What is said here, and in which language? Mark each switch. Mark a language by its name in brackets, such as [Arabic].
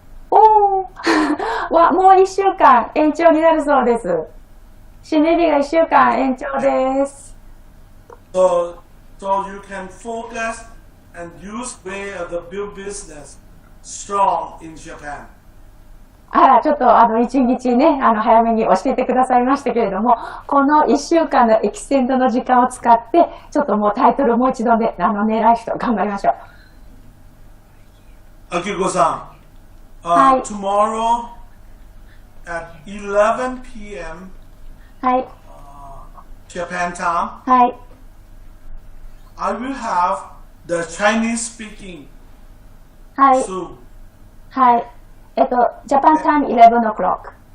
[Japanese] おーもう1週間延長になるそうです。締め日が1週間延長です。 [English] So you can focus and use way of the build business strong in Japan. [Japanese] ちょっと一日ね、早めに教えてくださいましたけれども、この1週間のエキセントの時間を使って、ちょっともうタイトルもう一度ね、狙い人頑張りましょう。 [English] Akiko-san, [Japanese] はい。 [English] tomorrow at 11 p.m. [Japanese] はい。 [English] Japan time, [Japanese] はい。 [English] I will have the Chinese speaking [Japanese] はい。 [English] Zoom. [Japanese] はい。 [English] ジャパンタイム11 o'clock。